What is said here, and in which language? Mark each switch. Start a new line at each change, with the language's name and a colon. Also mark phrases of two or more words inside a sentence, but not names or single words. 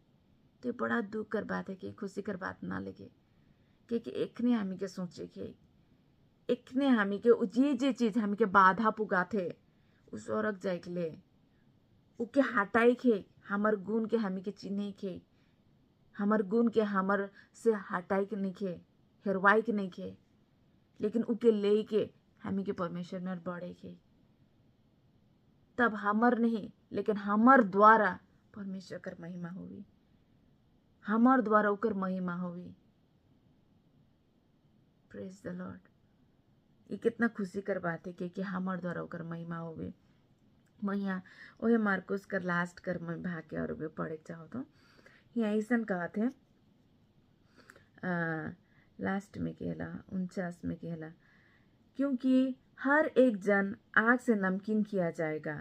Sadri: तो बड़ा दुख कर बात है कि खुशी कर बात ना लगे, क्योंकि एकने हमी के सोचे के, एकने हमी के जे चीज हमी के बाधा पुगा थे उस औरक जाए के ले, उके हटाई खे, हमर गुण के हमी के चिन्हे खे, हमर गुण के हमर से हटाई के नहीं खे, हेरवाई के नहीं खे, लेकिन उके ले के हमी के परमेश्वर में बढ़े खे। तब हमर नहीं लेकिन हमर द्वारा परमेश्वर कर महिमा होगी, हमर द्वारा उकर महिमा होगी।
English: praise the Lord.
Sadri: ये कितना खुशी कर बात है कि हमर द्वारा उकर महिमा होगी। मैं यहाँ वही मार्कुस कर लास्ट कर मैं भाग के और पढ़े चाहो तो यहाँ ऐसा कहते हैं, लास्ट में कहला 49 में कहला, क्योंकि हर एक जन आग से नमकीन किया जाएगा।